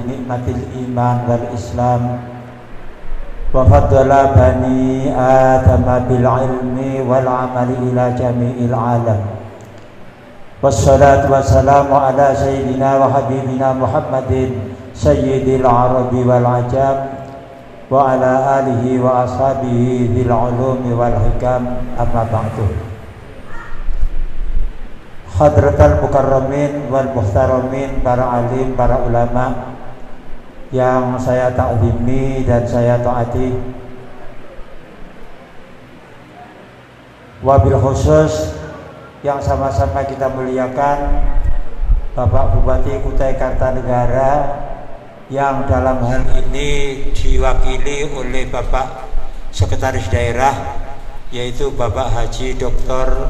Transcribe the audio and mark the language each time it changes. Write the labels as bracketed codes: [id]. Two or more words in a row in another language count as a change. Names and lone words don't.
[ar] نعمة الإيمان والإسلام وفضل بني آدم بالعلم والعمل إلى جميع العالم. والصلاة والسلام على سيدنا وحبيبنا محمد سيد العرب والعجم وعلى آله وأصحابه ذي العلوم والحكم، أما بعد. حضرات المكرمين والمحترمين, [id] para alim, para ulama yang saya ta'zimi dan saya taati, wabil khusus yang sama-sama kita muliakan Bapak Bupati Kutai Kartanegara yang dalam hal ini diwakili oleh Bapak Sekretaris Daerah, yaitu Bapak Haji Dr.